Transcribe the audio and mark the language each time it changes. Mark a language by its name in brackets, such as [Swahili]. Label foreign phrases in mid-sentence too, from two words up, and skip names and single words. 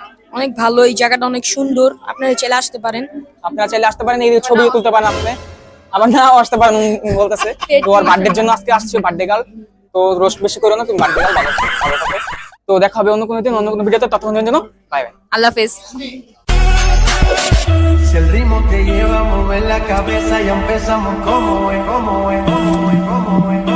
[Bangla] অনেক ভালো, এই জায়গাটা অনেক সুন্দর, আপনারা চাইলে আসতে পারেন। আপনারা চাইলে আসতে পারেন, এই ছবিও তুলতে পারেন আপনি, আবার নাও আসতে পারেন বলতেছে। তো আর বার্থডের জন্য আজকে আসছে, [English] birthday girl. [Bangla] তো রোস্ট বেশি করো না, তুমি [English] birthday girl [Bangla] ভালো থাকো। তো দেখা হবে অন্য কোনো দিন, অন্য কোনো ভিডিওতে। ততক্ষণের জন্য [English] bye bye, [Bangla] আল্লাহ হাফেজ। [Spanish] Si el ritmo te lleva a mover la cabeza, ya empezamos como es, como es, como es, como es.